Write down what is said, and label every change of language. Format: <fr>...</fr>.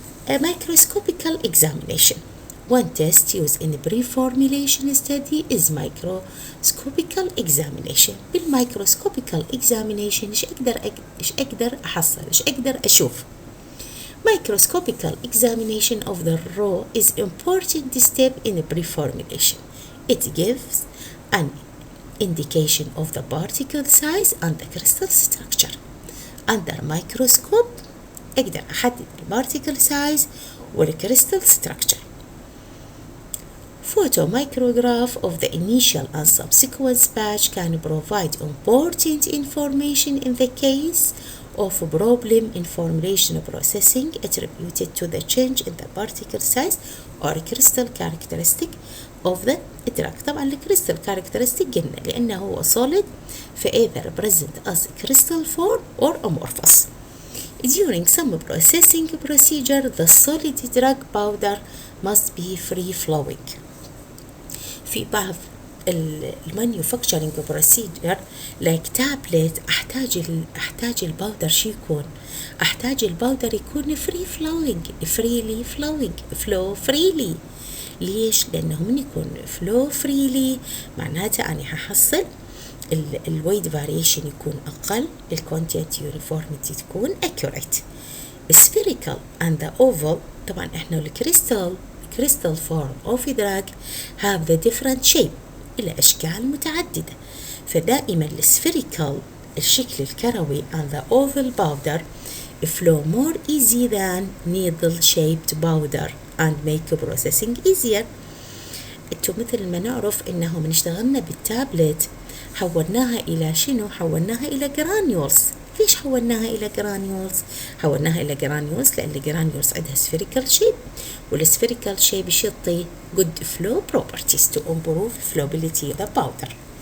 <en>A microscopical examination. One test used in the preformulation study is microscopical examination.</en> <ar>بالmicroscopical examination إيش أقدر أحصل إيش أقدر أشوف.</ar> <en>Microscopical examination of the raw is important step in the preformulation. It gives an indication of the particle size and the crystal structure. Under microscope</en> <ar>أقدر أحدد</ar> <en>particle size والcrystal structure. Photomicrograph of the initial and subsequent batch can provide important information in the case of problem in formulation processing attributed to the change in the particle size or crystal characteristic of the drug. طبعا الكريستال characteristic</en> <ar>قلنا لأنه هو</ar> <en>solid فإذا present as crystal form or amorphous. During some processing procedure, the solid drug powder must be free flowing.</en> <ar>في بعض المانيفاكتشرنج بروسيجر لايك تابلت احتاج الباودر شو يكون؟ احتاج الباودر يكون فريلي فلوينج ليش؟ لانه من يكون فلو فريلي معناته اني هحصل الويت فاريشن يكون اقل، الكوانتيتي يونيفورميتي تكون</ar> <en>accurate. spherical and the oval</en> <ar>طبعا احنا</ar> <en>الكريستال form of drug have the different shape</en> <ar>إلى أشكال متعددة،</ar> <en>فدائما السفيريكال</en> <ar>الشكل الكروي</ar> <en>and the oval powder flow more easy than needle shaped powder and make processing easier.</en> <ar>انتو مثل ما نعرف انه من اشتغلنا بالتابلت حولناها الى شنو؟ حولناها الى جرانيولز. ليش حولناها الى جرانيولز؟ حولناها الى جرانيولز لان الجرانيولز عندها spherical shape والspherical shape يعطي</ar> <en>good flow properties to improve flowability of the powder.</en>